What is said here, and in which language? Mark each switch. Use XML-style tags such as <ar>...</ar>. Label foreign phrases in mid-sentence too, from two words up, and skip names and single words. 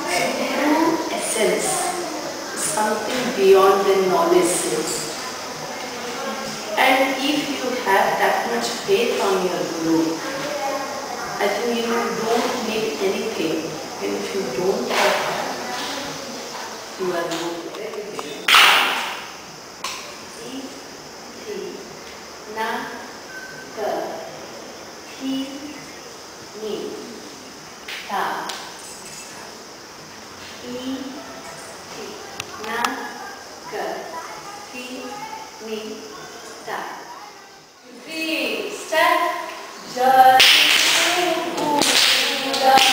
<en>True essence is something beyond the knowledge sense. And if you have that much faith on your Guru, I think you don't need anything. And if you don't have that, you are not. Na, ka, thi, ni, ta, i, thi. Na, ka, thi, ni, ta. 3, step. Jai Buddha.</en>